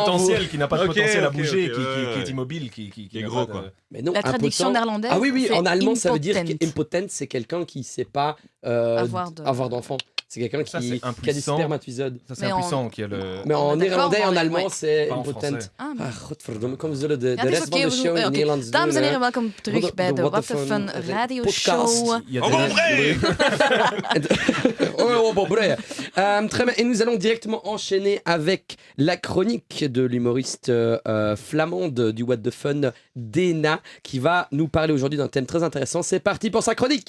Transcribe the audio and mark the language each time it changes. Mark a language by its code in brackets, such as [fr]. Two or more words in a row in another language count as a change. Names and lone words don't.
[fr] potentiel, qui n'a pas de potentiel à bouger, ok, qui est immobile, qui est n'a gros, pas de- quoi. Mais non, La traduction impotent- néerlandaise. Ah oui, c'est en allemand, ça veut dire impotent. qu'impotent, c'est quelqu'un qui ne sait pas avoir d'enfants. C'est quelqu'un Ça, qui c'est a des impuissant. spermatozoïdes. Ça, c'est Mais impuissant qui a le. Mais en d'accord, néerlandais et en mais allemand, ouais. c'est Pas en impotent. français. Ah, [nl] Ah, godverdomme, kom zullen de Ja, het is rest van oké, de show in oké. Nederlands Dames en doen, heren, welkom terug bij de What the Fun Radio podcast. Show. [fr] Il y a [nl] En [fr] des- Oh, bon, bref. Très bien. Et nous allons directement enchaîner avec la chronique de l'humoriste flamande du What the Fun, Dena, qui va nous parler aujourd'hui d'un thème très intéressant. C'est parti pour sa chronique.